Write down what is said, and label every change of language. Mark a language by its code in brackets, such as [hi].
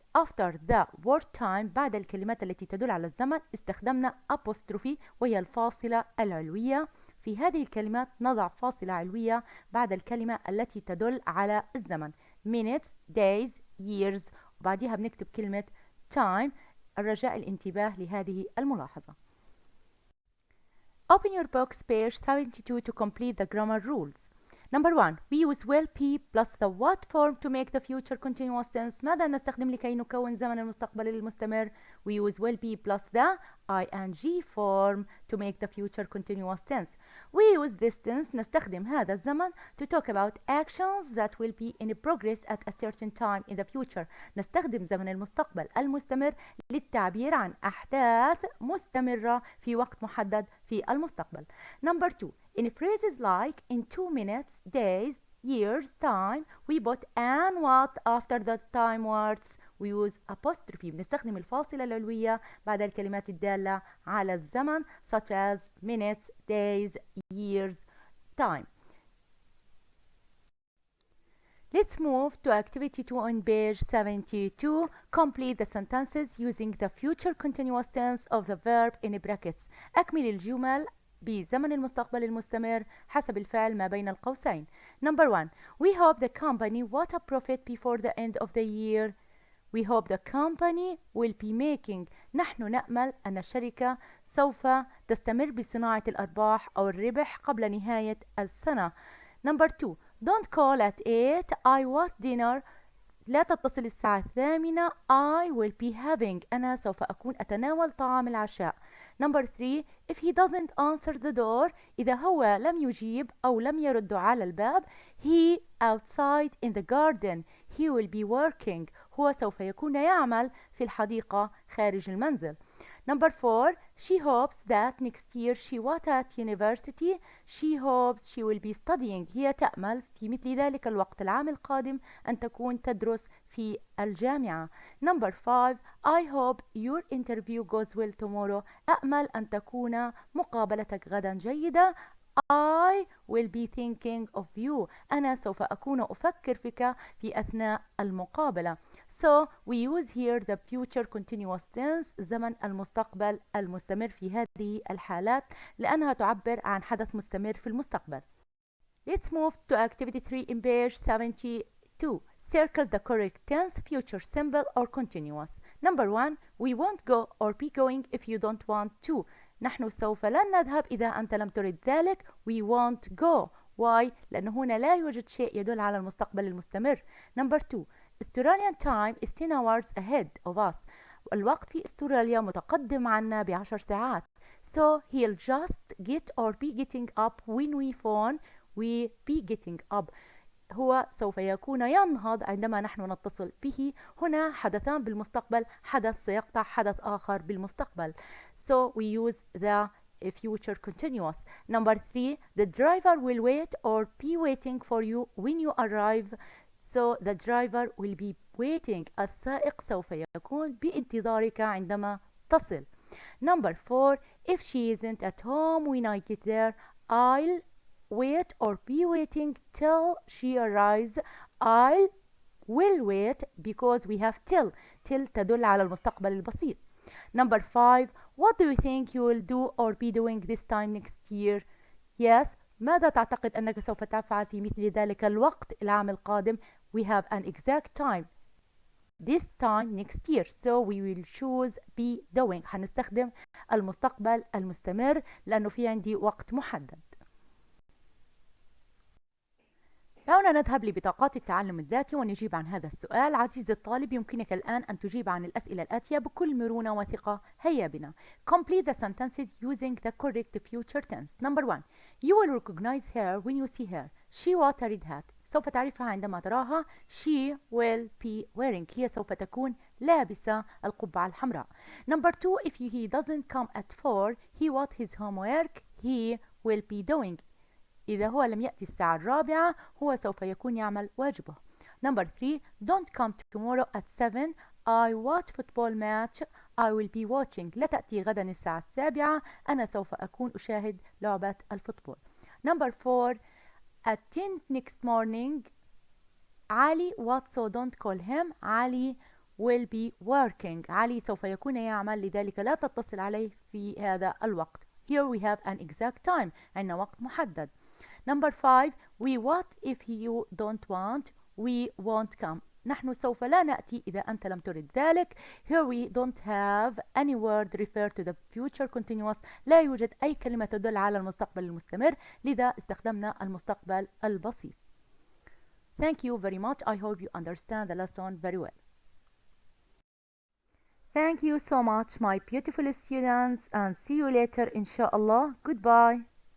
[en] after the word time [ar] بعد الكلمات التي تدل على الزمن استخدمنا apostrophe وهي الفاصلة العلوية. في هذه الكلمات نضع فاصلة علوية بعد الكلمة التي تدل على الزمن. minutes, days, years، وبعدها بنكتب كلمة time. الرجاء الانتباه لهذه الملاحظة. [en] Open your books page 72 to complete the grammar rules. Number 1, we use will be plus the what form to make the future continuous tense. [ar] ماذا نستخدم لكي نكون زمن المستقبل المستمر؟ [en] We use will be plus the ing form to make the future continuous tense. We use this tense. [ar] نستخدم هذا الزمن [en] to talk about actions that will be in progress at a certain time in the future. [ar] نستخدم زمن المستقبل المستمر للتعبير عن أحداث مستمرة في وقت محدد في المستقبل. [en] Number 2, in phrases like in 2 minutes, days, years, time, we put and what after the time words. We use apostrophe. [ar] بنستخدم الفاصلة العلوية بعد الكلمات الدالة على الزمن [en] such as minutes, days, years, time. Let's move to activity 2 on page 72. Complete the sentences using the future continuous tense of the verb in brackets. [ar] أكمل الجمل بزمن المستقبل المستمر حسب الفعل ما بين القوسين. [en] Number 1, we hope the company what a profit before the end of the year. We hope the company will be making. [ar] نحن نأمل أن الشركة سوف تستمر بصناعة الأرباح أو الربح قبل نهاية السنة. [en] Number 2, don't call at 8. I want dinner. [ar] لا تتصل الساعة 8. [en] I will be having. [ar] أنا سوف أكون أتناول طعام العشاء. [en] Number 3, if he doesn't answer the door. [ar] إذا هو لم يجيب أو لم يرد على الباب. [en] He outside in the garden. He will be working. [ar] هو سوف يكون يعمل في الحديقة خارج المنزل. [en] Number 4, she hopes that next year she was at university. She hopes she will be studying. [ar] هي تأمل في مثل ذلك الوقت العام القادم أن تكون تدرس في الجامعة. [en] Number 5, I hope your interview goes well tomorrow. [ar] أأمل أن تكون مقابلتك غدا جيدة. [en] I will be thinking of you. [ar] أنا سوف أكون أفكر فيك في أثناء المقابلة. [en] So we use here the future continuous tense, [ar] زمن المستقبل المستمر في هذه الحالات لأنها تعبر عن حدث مستمر في المستقبل. [en] Let's move to activity 3 in page 72. Circle the correct tense, future simple or continuous. Number 1, we won't go or be going if you don't want to. [ar] نحن سوف لن نذهب إذا أنت لم ترد ذلك. [en] We won't go. Why؟ [ar] لأن هنا لا يوجد شيء يدل على المستقبل المستمر. [en] Number 2, Australian time is 10 hours ahead of us. [ar] الوقت في أستراليا متقدم عنا ب10 ساعات. [en] So he'll just get or be getting up when we phone. We be getting up. [ar] هو سوف يكون ينهض عندما نحن نتصل به. هنا حدثان بالمستقبل، حدث سيقطع حدث آخر بالمستقبل. [en] So we use the future continuous. Number 3, the driver will wait or be waiting for you when you arrive. So the driver will be waiting. [ar] السائق سوف يكون بانتظارك عندما تصل. [en] Number 4, if she isn't at home when I get there, I'll wait or be waiting till she arrives. I will wait because we have till. [ar] Till تدل على المستقبل البسيط. [en] Number 5, what do you think you will do or be doing this time next year? Yes, [ar] ماذا تعتقد أنك سوف تفعل في مثل ذلك الوقت العام القادم؟ [en] We have an exact time. This time next year. So we will choose be doing. [ar] هنستخدم المستقبل المستمر لأنه في عندي وقت محدد. دعونا نذهب لبطاقات التعلم الذاتي ونجيب عن هذا السؤال. عزيزي الطالب، يمكنك الآن أن تجيب عن الأسئلة الآتية بكل مرونة وثقة. هيا بنا. [en] Complete the sentences using the correct future tense. Number 1, you will recognize her when you see her. She wore a red hat. [ar] سوف تعرفها عندما تراها. [en] She will be wearing. [ar] هي سوف تكون لابسة القبعة الحمراء. [en] Number 2, if he doesn't come at 4, he what his homework. He will be doing. [ar] إذا هو لم يأتي الساعة 4 هو سوف يكون يعمل واجبه. [en] Number 3, don't come tomorrow at 7. I watch football match. I will be watching. [ar] لا تأتي غدا الساعة 7. أنا سوف أكون أشاهد لعبة الفوتبول. [en] Number 4, at 10 next morning. علي what so don't call him. علي will be working. [ar] علي سوف يكون يعمل لذلك لا تتصل عليه في هذا الوقت. [en] Here we have an exact time. [ar] عندنا وقت محدد. [en] Number 5, we what if you don't want. We won't come. [ar] نحن سوف لا نأتي إذا أنت لم ترد ذلك. [en] Here we don't have any word refer to the future continuous. [ar] لا يوجد أي كلمة تدل على المستقبل المستمر، لذا استخدمنا المستقبل البسيط. [en] Thank you very much. I hope you understand the lesson very well. Thank you so much, my beautiful students, and see you later, inshallah. Goodbye.